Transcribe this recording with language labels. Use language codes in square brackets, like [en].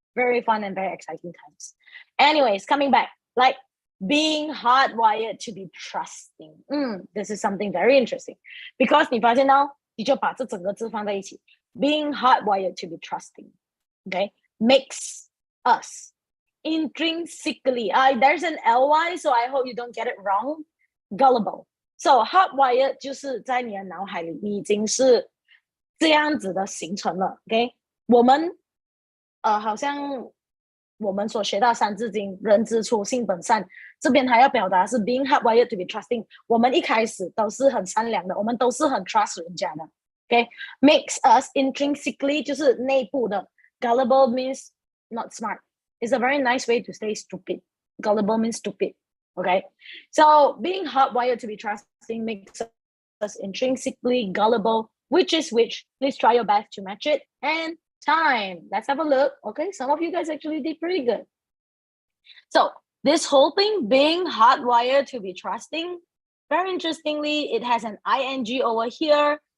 [en] Very fun and very exciting times. Anyways, coming back, like being hardwired to be trusting. This is something very interesting because [zh] 你发现到你就把这整个字放在一起 [en] being hardwired to be trusting, okay, makes us intrinsically, there's an ly, so I hope you don't get it wrong, gullible. So hardwired [zh] 就是在你的脑海里你已经是这样子的形成了 [en] OK， [zh] 我们好像我们所学到三字经人之初性本善，这边还要表达是 [en] being hardwired to be trusting， [zh] 我们一开始都是很善良的，我们都是很 trust 人家的 [en] OK， makes us intrinsically [zh] 就是内部的 [en] gullible means not smart. It's a very nice way to say stupid. Gullible means stupid. Okay. So being hardwired to be trusting makes us intrinsically gullible, which is which. Please try your best to match it. And time. Let's have a look. Okay. Some of you guys actually did pretty good. So this whole thing, being hardwired to be trusting, very interestingly, it has an ing over here.